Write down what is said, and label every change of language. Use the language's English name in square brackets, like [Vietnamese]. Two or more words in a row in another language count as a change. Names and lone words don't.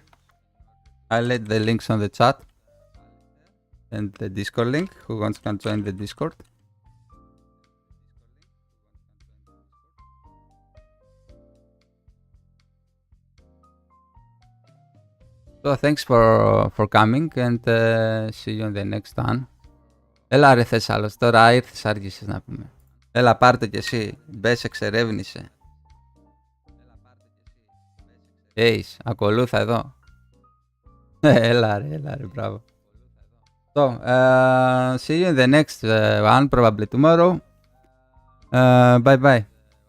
[English] I'll let the links on the chat and the Discord link. Who wants can join the Discord. So thanks for coming, and see you in the next one. [Greek] Έλα ρε Θεσσάλος, τώρα ήρθες, άργησες να πούμε. Έλα πάρ' το κι εσύ, μπες εξερεύνησε. Ace, ακολούθα εδώ. Έλα ρε, μπράβο. [English] So, see you in the next one, probably tomorrow. Bye bye.